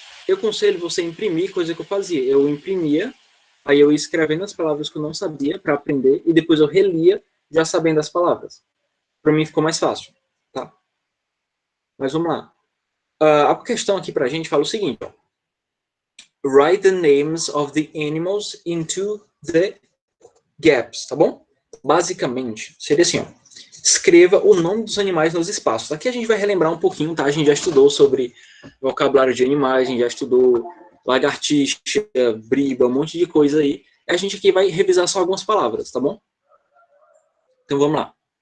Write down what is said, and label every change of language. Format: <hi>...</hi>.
<pt>Eu aconselho você imprimir, coisa que eu fazia. Eu imprimia, aí eu ia escrevendo as palavras que eu não sabia para aprender, e depois eu relia já sabendo as palavras. Para mim ficou mais fácil, tá? Mas vamos lá. A questão aqui para a gente fala o seguinte: ó.</pt> <en>Write the names of the animals into the gaps, tá bom?</en> <pt>Basicamente, seria assim, ó. Escreva o nome dos animais nos espaços. Aqui a gente vai relembrar um pouquinho, tá? A gente já estudou sobre vocabulário de animais, a gente já estudou lagartixa, briba, um monte de coisa aí. A gente aqui vai revisar só algumas palavras, tá bom? Então vamos lá.</pt>